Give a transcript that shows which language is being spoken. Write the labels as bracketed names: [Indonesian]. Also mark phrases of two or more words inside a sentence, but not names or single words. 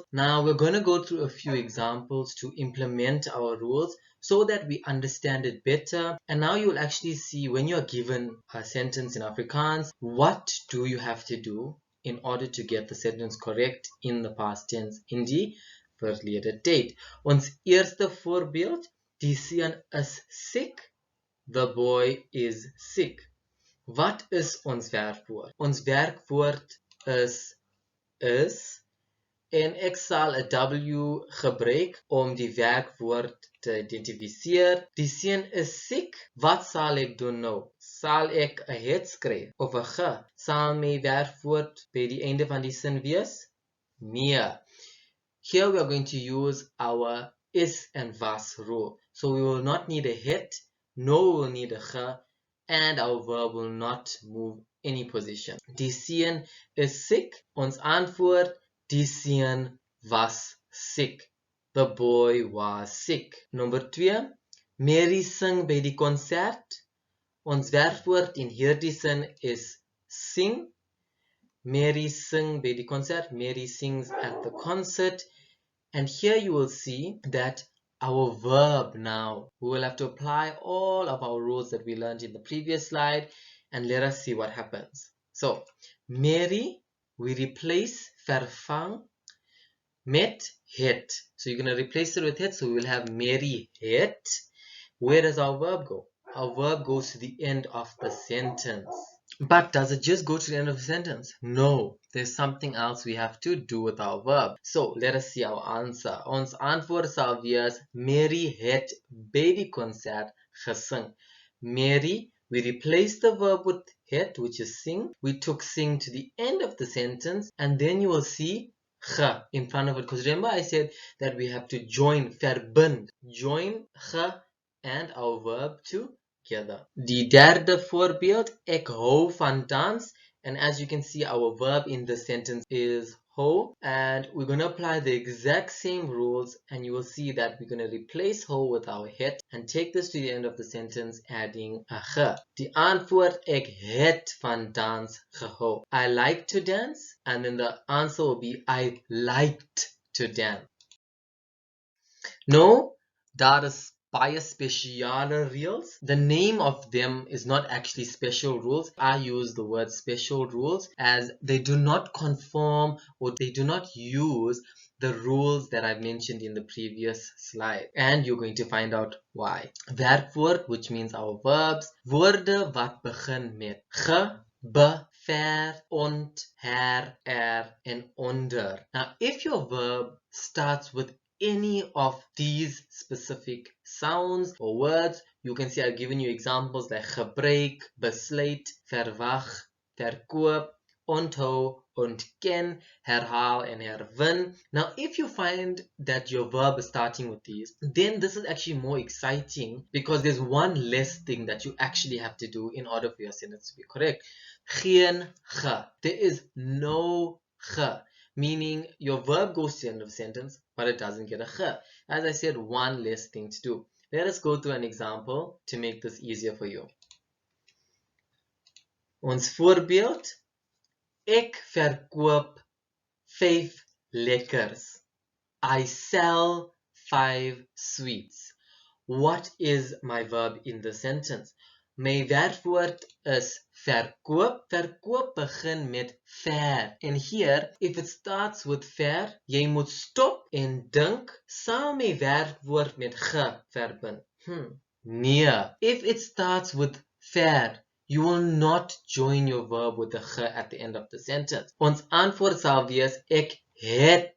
[English] Now we're going to go through a few examples to implement our rules so that we understand it better. And now you will actually see when you're given a sentence in Afrikaans, what do you have to do in order to get the sentence correct in the past tense [Afrikaans] in die verlede tyd. Ons eerste voorbeeld, die seun is sick, [English] the boy is sick. [Afrikaans] Wat is ons werkwoord? Ons werkwoord is en ek sal 'n W gebruik om die werkwoord te identifiseer. Die seun is sick, wat sal ek doen nou? Sal ek 'n het skryf of 'n g? Sal my werkwoord by die einde van die sin wees? Nee. [English] Here we are going to use our is and was rule. So we will not need a het, nor we will need a g, and our verb will not move any position. [Afrikaans] Die seun is sick. Ons antwoord, die seun was sick. [English] The boy was sick. Number 2. [Afrikaans] Mary sing by die konsert. Ons werkwoord in hierdie sin is sing. Mary sing by die konsert. [English] Mary sings at the concert. And here you will see that our verb now. We will have to apply all of our rules that we learned in the previous slide, and let us see what happens. So, Mary, we replace [Afrikaans] vervang met het. [English] So you're going to replace it with het, so we will have Mary het. Where does our verb go? Our verb goes to the end of the sentence. But does it just go to the end of the sentence? No, there's something else we have to do with our verb. So let us see our answer. [Afrikaans] Ons antwoord sal wees Mary het babykonsert gesing. [English] Mary, we replaced the verb with het, which is sing. We took sing to the end of the sentence, and then you will see ge in front of it. Because remember I said that we have to join, verbind. Join ge and our verb together. [Afrikaans] Die derde voorbeeld, ek hou van dans. [English] And as you can see, our verb in the sentence is hou. And we're going to apply the exact same rules. And you will see that we're going to replace hou with our het. And take this to the end of the sentence, adding a ge. [Afrikaans] Die antwoord, ek het van dans gehou. [English] I like to dance. And then the answer will be, I liked to dance. No, [Afrikaans] daar is baie spesiale reels. [English] The name of them is not actually special rules. I use the word special rules as they do not conform or they do not use the rules that I've mentioned in the previous slide. And you're going to find out why. Werkwoord, which means our verbs. [Afrikaans] Woorde wat begin met ge, [English] be, ver, ont, her, and onder. Now, if your verb starts with any of these specific sounds or words, you can see I've given you examples like [Afrikaans] gebruik, besluit, verwag, verkoop, onthou, ontken, herhaal, [English] and herwin. Now, if you find that your verb is starting with these, then this is actually more exciting because there's one less thing that you actually have to do in order for your sentence to be correct. Geen ge. There is no ge. Meaning your verb goes to the end of the sentence, but it doesn't get a ge. As I said, one less thing to do. Let us go through an example to make this easier for you. [Afrikaans] Ons voorbeeld. Ek verkoop 5 lekkers. [English] I sell 5 sweets. What is my verb in the sentence? [Afrikaans] My werkwoord is verkoop. Verkoop begin met ver. [English] And here, if it starts with ver, [Afrikaans] jy moet stop en dink, sal my werkwoord met ge verbind? Nee. [English] If it starts with ver, you will not join your verb with the ge at the end of the sentence. [Afrikaans] Ons antwoord sal wees ek het.